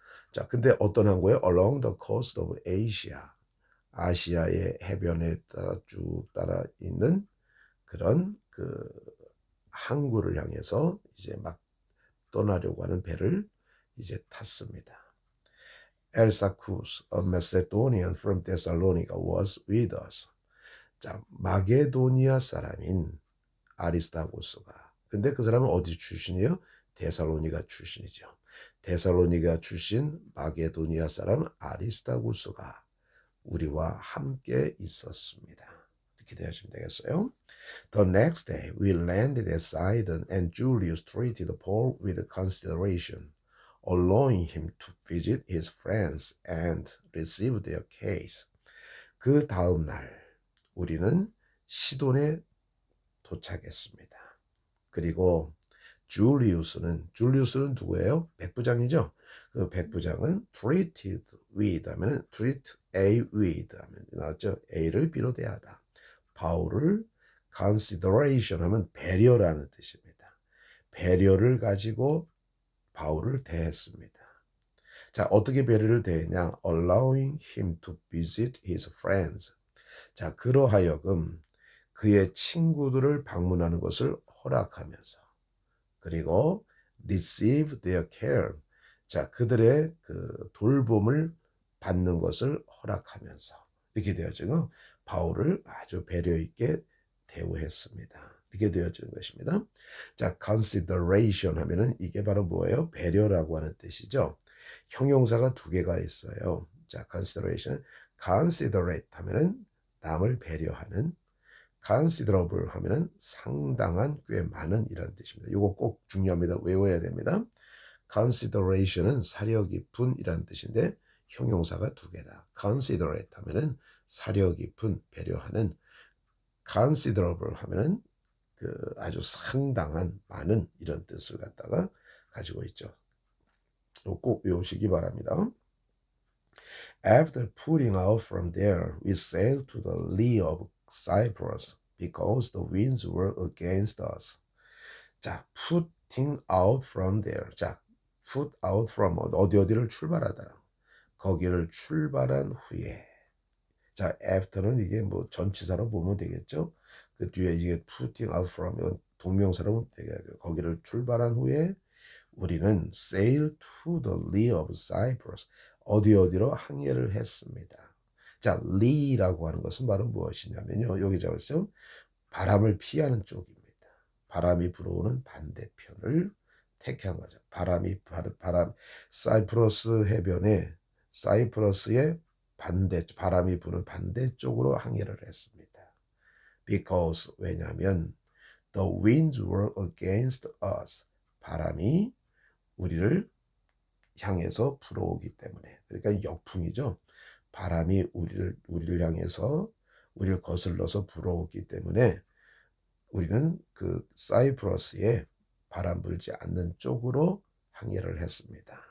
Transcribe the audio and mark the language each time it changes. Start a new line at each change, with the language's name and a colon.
English: 자, 근데 어떤 항구예요? along the coast of Asia.
Korean: 아시아의 해변에 따라 쭉 따라 있는 그런 그 항구를 향해서 이제 막 떠나려고 하는 배를 이제 탔습니다.
English: Aristarchus, a Macedonian from Thessalonica, was with us.
Korean: 자, 마게도니아 사람인 아리스타고스가. 근데 그 사람은 어디 출신이에요? 데살로니가 출신이죠. 데살로니가 출신 마게도니아 사람 아리스타고스가 우리와 함께 있었습니다. 이렇게 되어주면 되겠어요.
English: The next day we landed at Sidon and Julius treated Paul with consideration, allowing him to visit his friends and receive their case.
Korean: 그 다음 날 우리는 시돈에 도착했습니다. 그리고 줄리우스는 누구예요? 백부장이죠. 그 백부장은 treated with 하면 treat A with 하면 나왔죠. A를 비롯해하다. 바울을 consideration 하면 배려라는 뜻입니다. 배려를 가지고 바울을 대했습니다. 자, 어떻게 배려를 대했냐?
English: allowing him to visit his friends.
Korean: 자, 그러하여금 그의 친구들을 방문하는 것을 허락하면서 그리고 receive their care. 자, 그들의 그 돌봄을 받는 것을 허락하면서 이렇게 되어지고 바울을 아주 배려 있게 대우했습니다. 이렇게 되어지는 것입니다. 자, consideration 하면은 이게 바로 뭐예요? 배려라고 하는 뜻이죠. 형용사가 두 개가 있어요. 자, consideration, considerate 하면은 남을 배려하는, considerable 하면은 상당한, 꽤 많은 이라는 뜻입니다. 이거 꼭 중요합니다. 외워야 됩니다. consideration은 사려 깊은 이라는 뜻인데 형용사가 두 개다. considerate 하면은 사려 깊은, 배려하는, considerable 하면은 그 아주 상당한, 많은 이런 뜻을 갖다가 가지고 있죠. 꼭 외우시기 바랍니다.
English: After putting out from there, we sailed to the lee of Cyprus because the winds were against us. 자, putting out from there.
Korean: 자, put out from 어디를 출발하다. 거기를 출발한 후에. 자, after는 이게 뭐 전치사로 보면 되겠죠. 그 뒤에 이게 putting out from 동명사로 보면 되겠죠. 거기를 출발한 후에 우리는 sail to the lee of Cyprus. 어디로 항해를 했습니다. 자, lee라고 하는 것은 바로 무엇이냐면요. 여기 적었어요. 바람을 피하는 쪽입니다. 바람이 불어오는 반대편을 택한 거죠. 바람, 사이프러스 해변에 사이프러스의 바람이 부는 반대쪽으로 항해를 했습니다.
English: Because 왜냐하면 the winds were against us.
Korean: 바람이 우리를 향해서 불어오기 때문에. 그러니까 역풍이죠. 바람이 우리를 향해서 우리를 거슬러서 불어오기 때문에 우리는 그 사이프러스에 바람 불지 않는 쪽으로 항해를 했습니다.